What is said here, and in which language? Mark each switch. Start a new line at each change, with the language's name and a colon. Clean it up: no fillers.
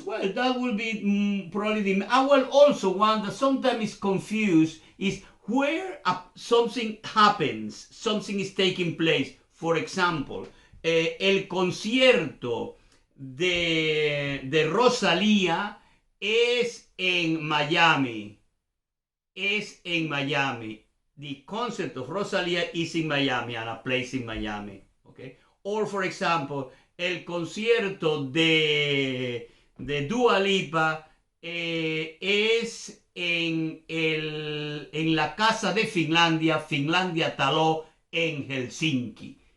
English: Well, that will be probably the... well, also one that sometimes is confused is where something happens, something is taking place. For example,
Spanish: el concierto de Rosalía es en Miami. Es en Miami.
English: The concert of Rosalía is in Miami and a place in Miami. Okay? Or, for example,
Spanish: el concierto de Dua Lipa es en la casa de Finlandia, Finlandia Taló, en Helsinki.